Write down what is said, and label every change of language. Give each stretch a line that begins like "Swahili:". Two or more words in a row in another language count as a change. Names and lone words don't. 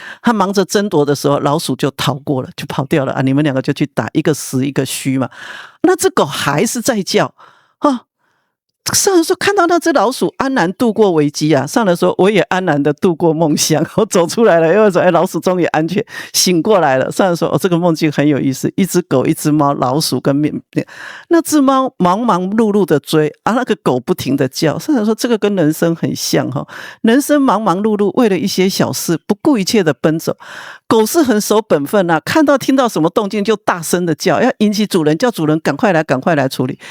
Chinese: 他忙着爭奪的時候，老鼠就逃過了，就跑掉了啊！你們兩個就去打，一個實一個虛嘛。那只狗還是在叫啊。上人說看到那只老鼠安然度過危機啊，上人說我也安然的度過夢鄉，我走出來了，因為說老鼠終於安全醒過來了。上人說這個夢境很有意思，一只狗、一只貓、老鼠跟那只貓忙忙碌碌的追啊，那個狗不停的叫。上人說這個跟人生很像哈，人生忙忙碌碌，為了一些小事不顧一切的奔走。狗是很守本分啊，看到聽到什麼動靜就大聲的叫，要引起主人，叫主人趕快來處理。